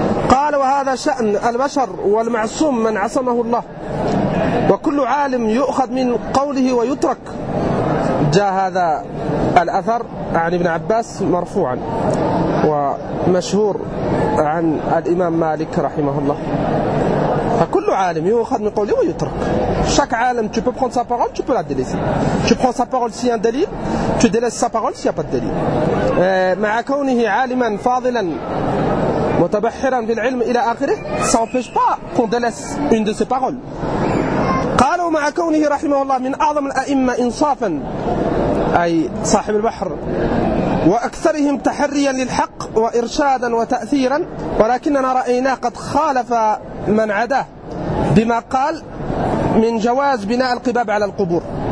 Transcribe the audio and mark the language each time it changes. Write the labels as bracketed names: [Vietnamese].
[Arabic] قال: وهذا شأن البشر والمعصوم من عصمه الله, وكل عالم يؤخذ من قوله ويترك. جاء هذا الأثر عن ابن عباس مرفوعا ومشهور عن الإمام مالك رحمه الله. فكل عالم يؤخذ من قوله ويترك. [French] Chaque عالم, tu peux prendre sa parole, tu peux la délaisser. Tu prends sa parole s'il y a un délit, tu délaisses sa parole s'il n'y a pas de délit. [Arabic] مع كونه عالما فاضلا متبحرا في العلم إلى آخره, [French] ça n'empêche pas qu'on délaisse une de ses paroles. [Arabic] قالوا: مع كونه رحمه الله من أعظم الأئمة إنصافا, أي صاحب البحر, وأكثرهم تحريا للحق وإرشادا وتأثيرا, ولكننا رأيناه قد خالف من عداه بما قال من جواز بناء القباب على القبور.